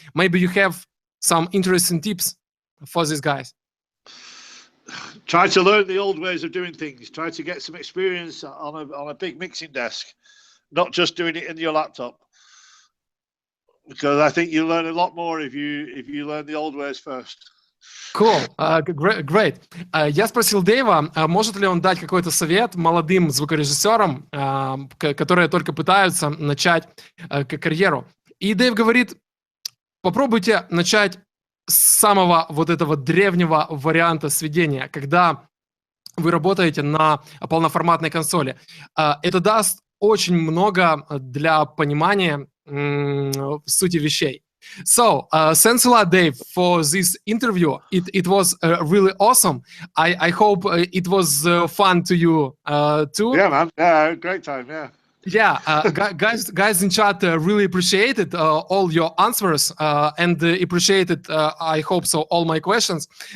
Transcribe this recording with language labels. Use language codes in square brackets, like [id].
[en] Maybe you have some interesting tips for these guys. Try to learn the old ways of doing things. Try to get some experience on a big mixing desk, not just doing it in your laptop. Because I think you learn a lot more if you learn the old ways first. Cool, great. [ru] Я спросил Дэйва, может ли он дать какой-то совет молодым звукорежиссерам, которые только пытаются начать карьеру. И Дэйв говорит: попробуйте начать с самого вот этого древнего варианта сведения, когда вы работаете на полноформатной консоли. Это даст очень много для понимания сути вещей. [en] So, thanks a lot, Dave, for this interview. It was really awesome. I hope it was fun to you too. Yeah, man. Yeah, great time. Yeah. Yeah, guys in chat really appreciated all your answers and appreciated, I hope so, all my questions.